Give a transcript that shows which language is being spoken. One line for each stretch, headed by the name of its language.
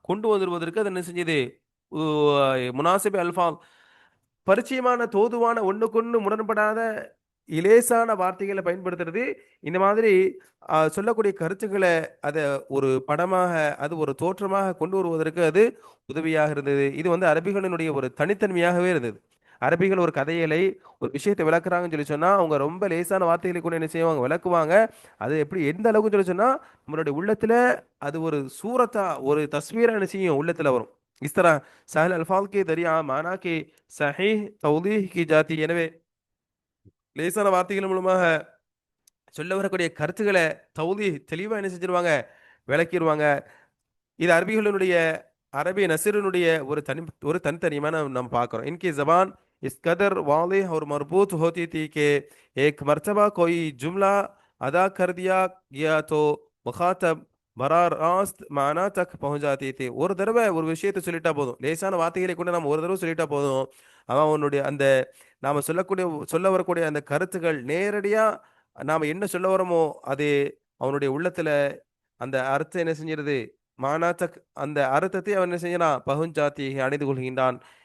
Tamil: கொண்டு வந்துருவதற்கு அது என்ன செஞ்சது? உ முனாசிப் அல்ஃபால் பரிச்சயமான, தோதுவான, ஒண்ணுக்கொண்ணு முரண்படாத இலேசான வார்த்தைகள பயன்படுத்துறது, இந்த மாதிரி சொல்லக்கூடிய கருத்துக்கள அத ஒரு படமாக, அது ஒரு தோற்றமாக கொண்டு வருவதற்கு அது உதவியாக இருந்தது. இது வந்து அரபிகளினுடைய ஒரு தனித்தன்மையாகவே இருந்தது. அரபிகள் ஒரு கதைகளை, ஒரு விஷயத்த விளக்குறாங்கன்னு சொல்லி சொன்னா, அவங்க ரொம்ப லேசான வார்த்தைகளை கூட என்ன செய்வாங்க? விளக்குவாங்க. அது எப்படி எந்த அளவுக்குன்னு சொல்லி சொன்னா, நம்மளுடைய உள்ளத்துல அது ஒரு சூரத்தா, ஒரு தஸ்வீரா என்ன செய்யும்? உள்ளத்துல வரும்.
Hindi: इस तरह सहल अल्फाज के दरिया माना के सहीह तौदीह की जाती.
Tamil: எனவே லேசான வார்த்தைகள் மூலமாக சொல்ல வரக்கூடிய கருத்துக்கள தெளிவா என்ன செஞ்சுருவாங்க? விளக்கிருவாங்க. இது அரபிகளுடைய அரபி நஸ்ருனுடைய ஒரு தனித்தனிமான நம்ம பார்க்கிறோம்.
Hindi: इनकी ज़बान इस कदर वाज़ेह और मरबूत होती थी कि एक मर्तबा कोई जुमला अदा कर दिया गया तो मुखातब बराह रास्त माना तक पहुंच जाती थी.
Tamil: ஒரு தடவை ஒரு விஷயத்தை சொல்லிட்டா போதும். லேசான வார்த்தைகளை கொண்டு நம்ம ஒரு தடவை சொல்லிட்டா போதும். அவன் அவனுடைய அந்த நாம சொல்ல வரக்கூடிய அந்த கருத்துக்கள் நேரடியா நாம என்ன சொல்ல வரோமோ, அது அவனுடைய உள்ளத்துல அந்த அர்த்தம் என்ன செஞ்சிருது? மானாத்தக் அந்த அர்த்தத்தை அவன் என்ன செய்யறான்? பகுஞ்சாத்தி அடைந்து கொள்கின்றான்.